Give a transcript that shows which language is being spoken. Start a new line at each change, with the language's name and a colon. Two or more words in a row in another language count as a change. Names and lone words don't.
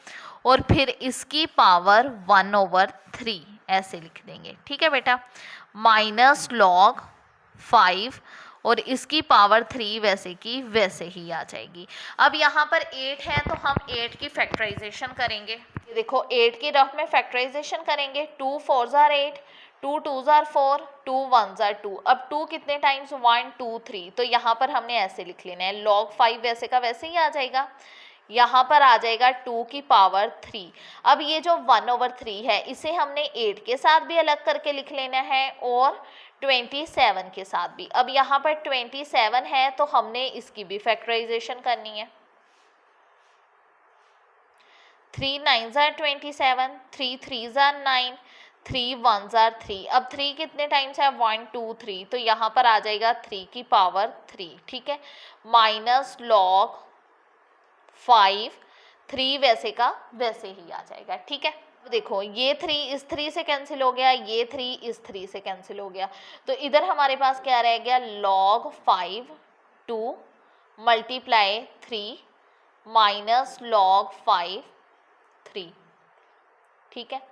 Urdu: اور پھر اس کی پاور 1/3 ایسے لکھ دیں گے، ٹھیک ہے بیٹا. مائنس log 5 اور اس کی پاور 3 ویسے کی ویسے ہی آ جائے گی. اب یہاں پر 8 ہے تو ہم 8 کی فیکٹرائزیشن کریں گے. یہ دیکھو 8 کی رف میں فیکٹرائزیشن کریں گے,
English: 2 4s are 8, 2 2s are 4, 2 1s are 2।
Urdu: اب 2 کتنے ٹائمز، 1 2 3، تو یہاں پر ہم نے ایسے لکھ لینا ہے، log 5 ویسے کا ویسے ہی آ جائے گا. یہاں پر آ جائے گا 2 کی پاور 3. اب یہ جو 1/3 ہے اسے ہم نے 8 کے ساتھ بھی الگ کر کے لکھ لینا ہے اور 27 کے ساتھ بھی. اب یہاں پر 27 ہے تو ہم نے اس کی بھی فیکٹرائزیشن کرنی ہے.
English: 3 9s are 27, 3 3s are 9, 3 1s are 3।
Urdu: اب 3 کتنے ٹائمز ہے، 1 2 3، تو یہاں پر آ جائے گا 3 کی پاور 3، ٹھیک ہے. مائنس log 5، 3 ویسے کا ویسے ہی آ جائے گا، ٹھیک ہے. دیکھو یہ 3 اس 3 سے کینسل ہو گیا، یہ 3 اس 3 سے کینسل ہو گیا، تو ادھر ہمارے پاس کیا رہ گیا، log 5 2 × 3 مائنس log 5 3، ٹھیک ہے.